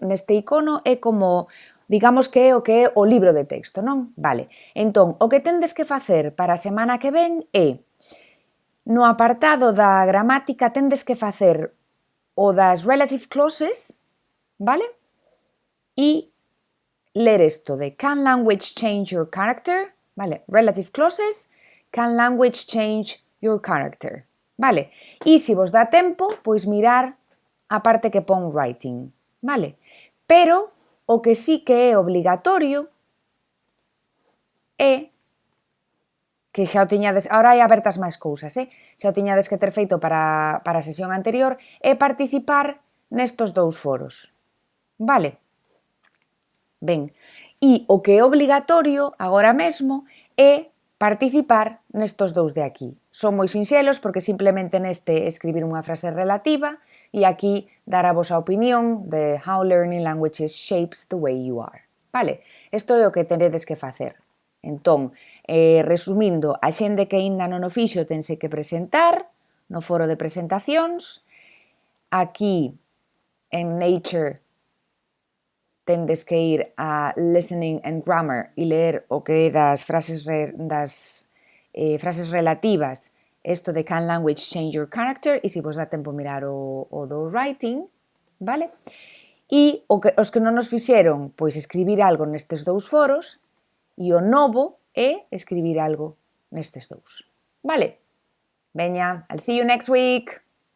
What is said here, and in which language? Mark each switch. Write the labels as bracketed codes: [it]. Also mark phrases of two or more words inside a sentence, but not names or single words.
[gl] Neste icono é como, digamos que é o libro de texto, non? Vale, entón, o que tendes que facer para a semana que ven é, no apartado da gramática tendes que facer o das [en] relative clauses, [gl] vale? E ler isto de [en] can language change your character, [gl] vale, [en] relative clauses, can language change your character, [gl] vale, e se vos dá tempo, pois mirar a parte que pon writing, vale, pero o que sí que é obligatorio é que xa o tiñades, agora hai abertas máis cousas, xa o tiñades que ter feito para a sesión anterior, é participar nestos dous foros, vale? Ben, e o que é obligatorio agora mesmo é participar nestos dous de aquí. Son moi sinxelos porque simplemente neste escribir unha frase relativa e aquí dar a vosa opinión de [en] how learning languages shapes the way you are. [gl] Vale? Isto é o que tenedes que facer. Entón, resumindo, a xente que aínda non o fixo tense que presentar no foro de presentacións. Aquí, en Nature, tendes que ir a [en] Listening and Grammar [gl] e ler o que é das frases relativas, isto de [en] can language change your character, [gl] e se vos dá tempo mirar o do writing, vale? E os que non nos fixeron, pois escribir algo nestes dous foros, e o novo é escribir algo nestes dous, vale? Veña, [en] I'll see you next week!